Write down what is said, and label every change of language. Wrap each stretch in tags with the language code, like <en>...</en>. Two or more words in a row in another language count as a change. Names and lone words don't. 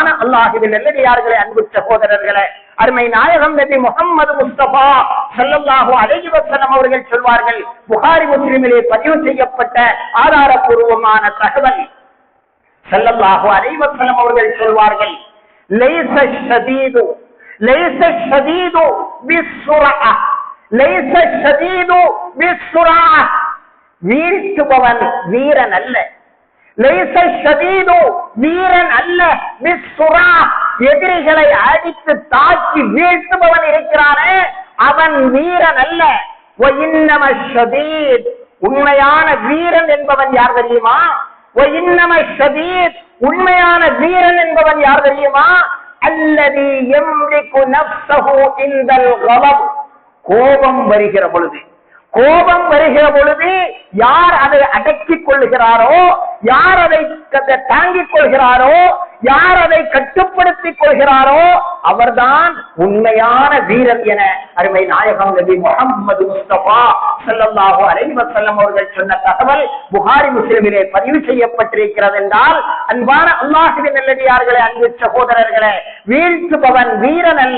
<ta>அல்லாஹ்வின் நல்லடியார்களே, அன்பு சகோதரர்களே, அருமை நாயகம் நபி முஹம்மது முஸ்தபா</ta> <ar>صلى الله عليه وسلم</ar> <ta>அவர்கள் சொல்வார்கள், புகாரி முஸ்லிமிலே பதிவு செய்யப்பட்ட ஆதாரபூர்வமான தகவல்,</ta> <ar>صلى الله عليه وسلم</ar> <ta>அவர்கள் சொல்வார்கள்,</ta> <ar>ليس الشديد بالسرعة، ليس الشديد بالسرعة،</ar> <ta>வீழ்த்துபவன் வீரன் அல்ல.</ta> <ar>ليس الشديد</ar> <ta>வீரன் அல்ல, بالسرعة எதிரிகளை அடித்து தாக்கி வீழ்த்துபவன் இருக்கிறானே அவன் வீரன் அல்ல.</ta> <ar>وإنما الشديد,</ar> <ta>உண்மையான வீரன் என்பவன் யார் தெரியுமா?</ta> <ar>وإنما الشديد,</ar> <ta>உண்மையான வீரன் என்பவன் யார் தெரியுமா?</ta> <ar>الذي يملك نفسه عند الغضب,</ar> <ta>கோபம் வருகிற பொழுது, கோபம் வருகிற பொழுது யார் அதை அடக்கிக் கொள்கிறாரோ, யார் அதை தாங்கிக் கொள்கிறாரோ, யார் அதை கட்டுப்படுத்திக் கொள்கிறாரோ அவர்தான் உண்மையான வீரர் என அருமை நாயகம் நபி முஹம்மது முஸ்தபா</ta> <ar>صلى الله عليه وسلم</ar> <ta>அவர்கள் சொன்ன தகவல் புகாரி முஸ்லிமிலே பதிவு செய்யப்பட்டிருக்கிறது என்றால், அன்பான அல்லாஹ்வின் நல்லடியார்களே, அன்பு சகோதரர்களே, வீழ்த்துபவன் வீரன் அல்ல.</ta>